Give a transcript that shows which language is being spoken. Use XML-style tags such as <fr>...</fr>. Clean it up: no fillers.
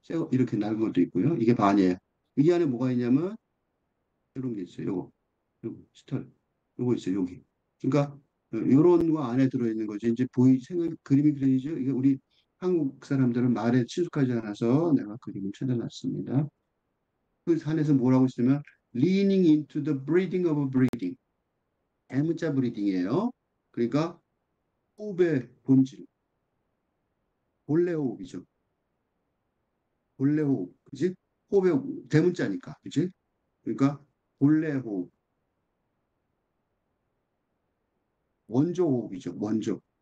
<ko>이렇게 낡은 것도 있고요. 이게 반이에요. 이 안에 뭐가 있냐면 이런 게 있어요. 요거 스털 요거 있어요. 여기. 그러니까 요런 거 안에 들어있는 거지. 이제 생각 그림이 그려지죠. 이게 우리 한국 사람들은 말에 친숙하지 않아서 내가 그림을 찾아놨습니다. 그 안에서 뭐라고 쓰면</ko> <en>leaning into the breathing of breathing.</en> <ko>M자 브리딩이에요. 그러니까 호흡의 본질, 본래 호흡이죠. 본래 호흡, 그지? 호흡의 대문자니까, 그지? 그러니까 본래 호흡, 원조 호흡이죠. 원조.</ko>